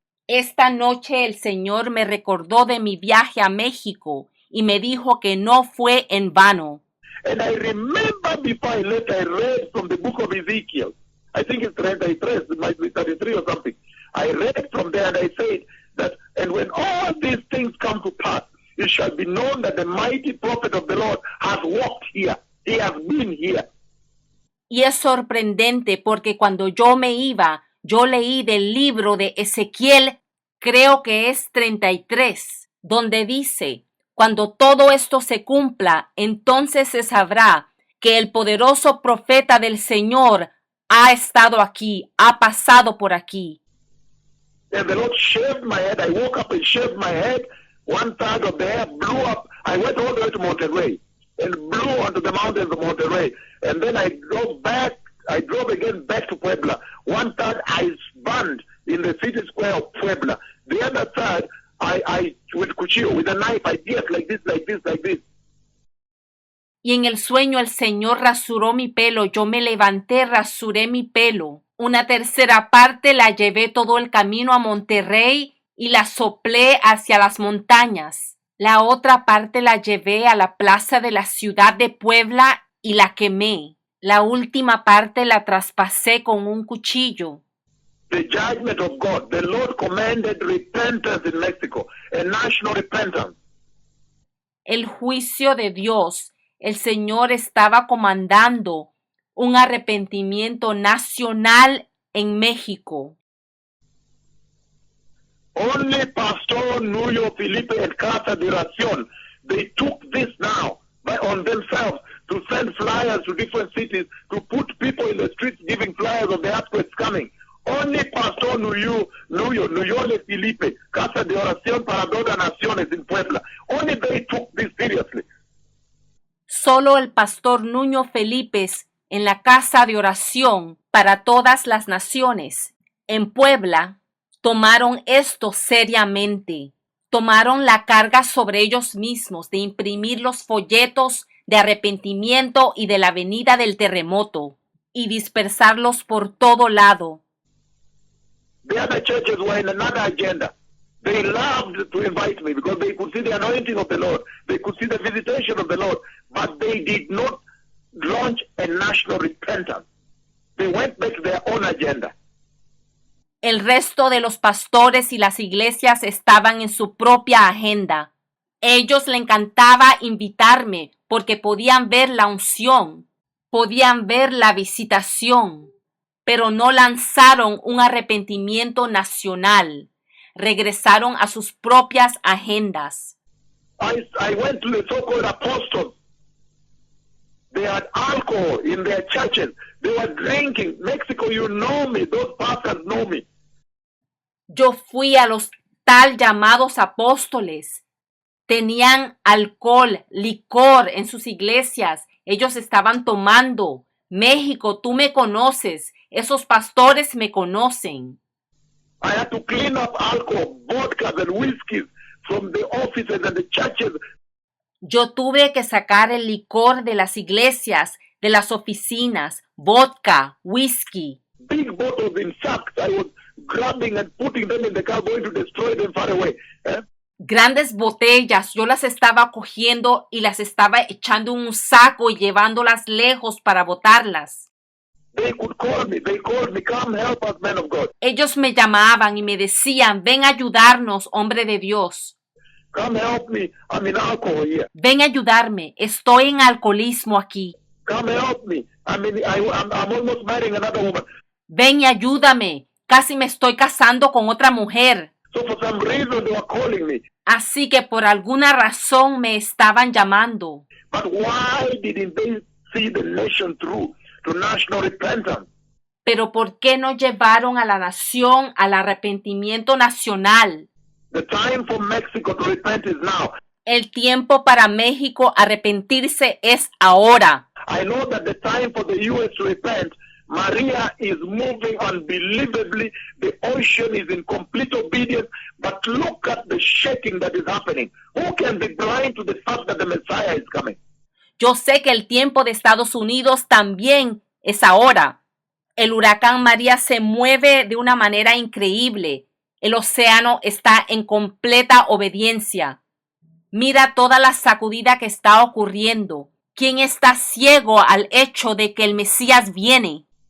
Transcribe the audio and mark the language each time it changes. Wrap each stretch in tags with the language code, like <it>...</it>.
<es>Esta noche el Señor me recordó de mi viaje a México y me dijo que no fue en vano.</es> <en>And I remember before I left, I read from the book of Ezekiel. I think it's 33, it might be 33 or something. I read from there and I said that, and when all these things come to pass, it shall be known that the mighty prophet of the Lord has walked here. He has been here.</en> <es>Y es sorprendente porque cuando yo me iba, yo leí del libro de Ezequiel, creo que es 33, donde dice, cuando todo esto se cumpla, entonces se sabrá que el poderoso profeta del Señor ha estado aquí, ha pasado por aquí.</es> <en>And the Lord shaved my head. I woke up and shaved my head. One side of the hair blew up. I went all the way to Monterrey and blew onto the mountains of Monterrey. And then I drove again back to Puebla. One side I burned in the city square of Puebla. The other side, I with cuchillo, with a knife, I pierced like this.</en> <es>Y en el sueño el Señor rasuró mi pelo, yo me levanté, rasuré mi pelo. Una tercera parte la llevé todo el camino a Monterrey y la soplé hacia las montañas. La otra parte la llevé a la plaza de la ciudad de Puebla y la quemé. La última parte la traspasé con un cuchillo.</es> <en>The judgment of God. The Lord commanded repentance in Mexico, a national repentance.</en> <es>El juicio de Dios. El Señor estaba comandando un arrepentimiento nacional en México.</es> <en>Only Pastor Nuyo Felipe and Casa de Oración, they took this now on themselves to send flyers to different cities, to put people in the streets giving flyers of the earthquakes coming. Only Pastor Nuyole Felipe, Casa de Oración para Todas Naciones in Puebla. Only they took this seriously.</en> <es>Solo el pastor Nuño Felipe en la Casa de Oración para Todas las Naciones en Puebla tomaron esto seriamente. Tomaron la carga sobre ellos mismos de imprimir los folletos de arrepentimiento y de la venida del terremoto y dispersarlos por todo lado.</es> <en>The other churches were in another agenda. They loved to invite me because they could see the anointing of the Lord. They could see the visitation of the Lord. But they did not launch a national repentance. They went back to their own agenda.</en> <es>El resto de los pastores y las iglesias estaban en su propia agenda. Ellos le encantaba invitarme porque podían ver la unción, podían ver la visitación, pero no lanzaron un arrepentimiento nacional. Regresaron a sus propias agendas.</es> <en>I went to the so-called apostles. They had alcohol in their churches. They were drinking. Mexico, you know me. Those pastors know me.</en> <es>Yo fui a los tal llamados apóstoles. Tenían alcohol, licor en sus iglesias. Ellos estaban tomando. México, tú me conoces. Esos pastores me conocen.</es> <en>I had to clean up alcohol, vodka, and whiskeys from the offices and the churches.</en> <es>Yo tuve que sacar el licor de las iglesias, de las oficinas, vodka, whisky.</es> <en>Big bottles in sacks. I was grabbing and putting them in the car, going to destroy them far away.</en> <es>Grandes botellas, yo las estaba cogiendo y las estaba echando en un saco y llevándolas lejos para botarlas.</es> <en>They could call me. They called me, come help us, man of God.</en> <es>Ellos me llamaban y me decían, ven a ayudarnos, hombre de Dios.</es> <en>Come help me. I'm in alcohol here.</en> <es>Ven a ayudarme, estoy en alcoholismo aquí.</es> <en>Come help me. I'm almost marrying another woman.</en> <es>Ven y ayúdame, casi me estoy casando con otra mujer.</es> <en>So for some reason they were calling me.</en> <es>Así que por alguna razón me estaban llamando.</es> <en>But why didn't they see the nation through to national repentance?</en> <es>Pero ¿por qué no llevaron a la nación al arrepentimiento nacional?</es> <en>The time for Mexico to repent is now.</en> <es>El tiempo para México arrepentirse es ahora.</es> <en>I know that the time for the U.S. to repent, Maria is moving unbelievably. The ocean is in complete obedience. But look at the shaking that is happening. Who can be blind to the fact that the Messiah is coming?</en> <es>Yo sé que el tiempo de Estados Unidos también es ahora. El huracán María se mueve de una manera increíble. El océano está en completa obediencia. Mira toda la sacudida que está ocurriendo. ¿Quién está ciego al hecho de que el Mesías viene?</es>